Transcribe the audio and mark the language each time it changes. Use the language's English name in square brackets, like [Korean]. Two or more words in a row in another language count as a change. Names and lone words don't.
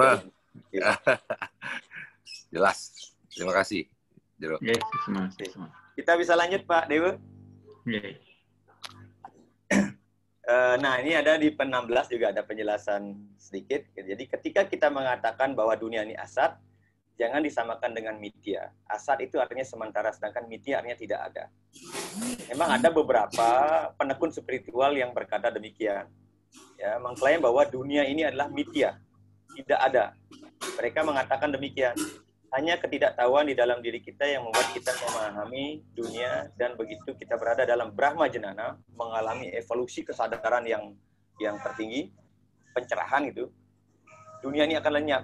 [Indonesian] Jelas. Terima kasih. Kita bisa lanjut Pak Dewa. Nah, ini ada di pen-16 juga ada penjelasan sedikit. Jadi ketika kita mengatakan bahwa dunia ini asat, jangan disamakan dengan mitya. Asat itu artinya sementara, sedangkan mitya artinya tidak ada. Memang ada beberapa penekun spiritual yang berkata demikian. Ya, mengklaim bahwa dunia ini adalah mitya. tidak ada. Mereka mengatakan demikian. Hanya ketidaktahuan di dalam diri kita yang membuat kita memahami dunia, dan begitu kita berada dalam [Sanskrit] ब्रह्म ज्ञान, [Indonesian] mengalami evolusi kesadaran yang tertinggi, pencerahan itu, dunia ini akan lenyap.